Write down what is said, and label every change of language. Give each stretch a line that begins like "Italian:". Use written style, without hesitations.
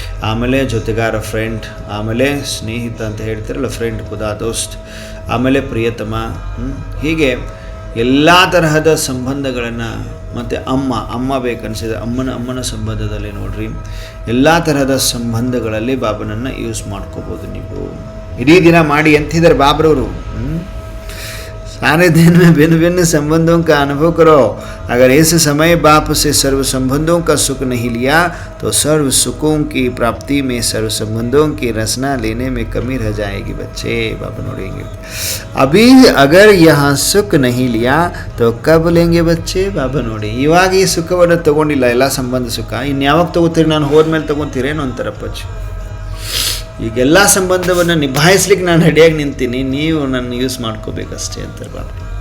Kannada: ಆಮೇಲೆ ಜೊತೆಗಾರ ಫ್ರೆಂಡ್, ಆಮೇಲೆ ಸ್ನೇಹಿತ ಅಂತ ಹೇಳ್ತಿರಲ್ಲ ಫ್ರೆಂಡ್ ಖುದಾ ದೋಸ್ತ್, ಆಮೇಲೆ ಪ್ರಿಯತಮ, ಹೀಗೆ ಎಲ್ಲ ತರಹದ ಸಂಬಂಧಗಳನ್ನು. ಮತ್ತು ಅಮ್ಮ ಬೇಕನ್ಸಿದೆ, ಅಮ್ಮನ ಸಂಬಂಧದಲ್ಲಿ ನೋಡ್ರಿ, ಎಲ್ಲ ತರಹದ ಸಂಬಂಧಗಳಲ್ಲಿ ಬಾಬನನ್ನು ಯೂಸ್ ಮಾಡ್ಕೋಬೋದು ನೀವು. ಇಡೀ ದಿನ ಮಾಡಿ ಅಂತಿದ್ದಾರೆ ಬಾಬ್ರವರು.
Hindi: सारे दिन में भिन्न भिन्न संबंधों का अनुभव करो. अगर इस समय बाप से सर्व संबंधों का सुख नहीं लिया तो सर्व सुखों की प्राप्ति में सर्व संबंधों की रचना लेने में कमी रह जाएगी. बच्चे बाबा नोड़ेंगे, अभी अगर यहाँ सुख नहीं लिया तो कब लेंगे बच्चे?
Kannada: बाबा ನೋಡಿ, ಇವಾಗ ಈ ಸುಖವನ್ನು ತಗೊಂಡಿಲ್ಲ, ಎಲ್ಲ ಸಂಬಂಧ ಸುಖ, ಇನ್ಯಾವಾಗ ತಗೋತೀರಿ? ನಾನು ಹೋದ್ಮೇಲೆ ತಗೊತೀರೇನು ಅಂತಾರಪ್ಪಚ್ಚು. ಈಗೆಲ್ಲ ಸಂಬಂಧವನ್ನು ನಿಭಾಯಿಸ್ಲಿಕ್ಕೆ ನಾನು ರೆಡಿಯಾಗಿ ನಿಂತೀನಿ, ನೀವು ನನ್ನ ಯೂಸ್ ಮಾಡ್ಕೋಬೇಕಷ್ಟೇ ಅಂತಾರೆ ಬಾಬಾ.